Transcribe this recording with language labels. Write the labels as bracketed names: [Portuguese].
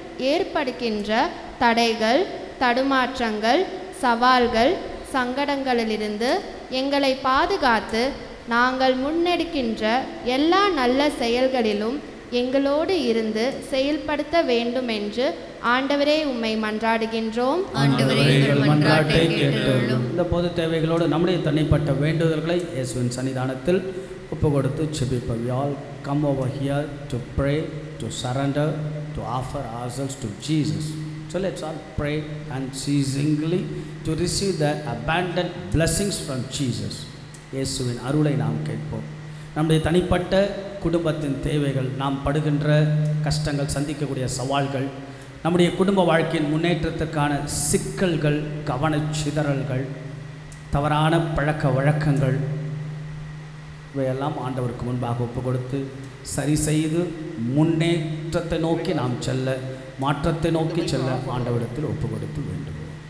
[Tamil] ஏற்படுகின்ற தடைகள், தடுமாற்றங்கள், சவால்கள், சங்கடங்களிலிருந்து எங்களை பாதுகாத்து நாங்கள் முன்னெடுக்கின்ற எல்லா நல்ல செயல்களிலும் எங்களோடு இருந்து செயல்படுத்த வேண்டும் என்று ஆண்டவரே உம்மை மன்றாடுகின்றோம். இந்த பொது தேவைகளோடு நம்முடைய தனிப்பட்ட வேண்டுதல்களை இயேசுவின் சன்னிதானத்தில் ஒப்பு கொடுத்து ஜெபிப்போம். [English] We all come over here to pray, to surrender, to offer ourselves to Jesus. So let's all pray unceasingly to receive the abundant blessings from Jesus. [Tamil] இயேசுவின் அருளை நாம் கேட்போம். நம்முடைய தனிப்பட்ட குடும்பத்தின் தேவைகள், நாம் படுகின்ற கஷ்டங்கள், சந்திக்கக்கூடிய சவால்கள், நம்முடைய குடும்ப வாழ்க்கையின் முன்னேற்றத்திற்கான சிக்கல்கள், கவனச்சிதறல்கள், தவறான பழக்க வழக்கங்கள், இவையெல்லாம் ஆண்டவருக்கு முன்பாக ஒப்பு கொடுத்து சரி செய்து முன்னேற்றத்தை நோக்கி நாம் செல்ல, மாற்றத்தை நோக்கி செல்ல ஆண்டவரிடத்தில் ஒப்பு கொடுத்து வேண்டும்.